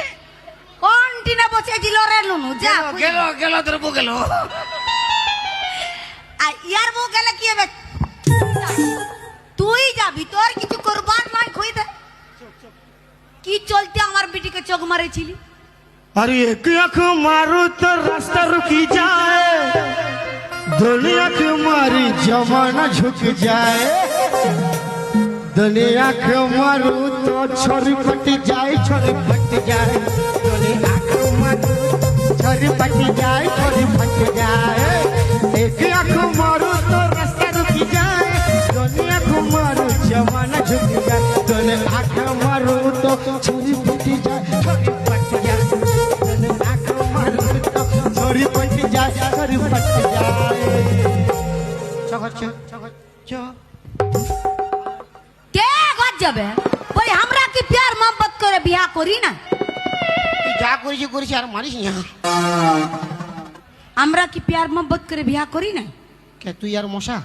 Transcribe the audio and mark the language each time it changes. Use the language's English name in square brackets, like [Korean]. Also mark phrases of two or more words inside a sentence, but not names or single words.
[Bangla] কোন টিনে বসেছিল রে নুনু যা গেল তোর বউ গেল আর ইয়ার বউ গেলে কি হবে তুই যাবি তোর কিছু করবার নাই কই দে কি চলতে আমার বিটিকে চোখ মারেছিলি [Hindi] अरे एक आंख मारो तो रास्ता रुकी जाए दुनिया आंख मारी जमाना झुक जाए दुनिया आंख मारो तो छोरी पट जाए छोरी फट जाए दुनिया आंख मारो छोरी पट जाए छोरी फट जाए एक आंख मारो तो रास्ता रुकी जाए दुनिया आंख मारो जमाना झुक जाए दुनिया आंख मारो तो छोरी पट जाए छोरी फट जाए छोरी पट जाए छोरी फट जाए [Bangla] কে ঘর যাবে বলি আমরা কি [Hindi] प्यार मोहब्बत [Bangla] করে বিয়া করি না যা করেছি আর মারিস না আমরা কি [Hindi] प्यार मोहब्बत [Bangla] করে বিয়া করি না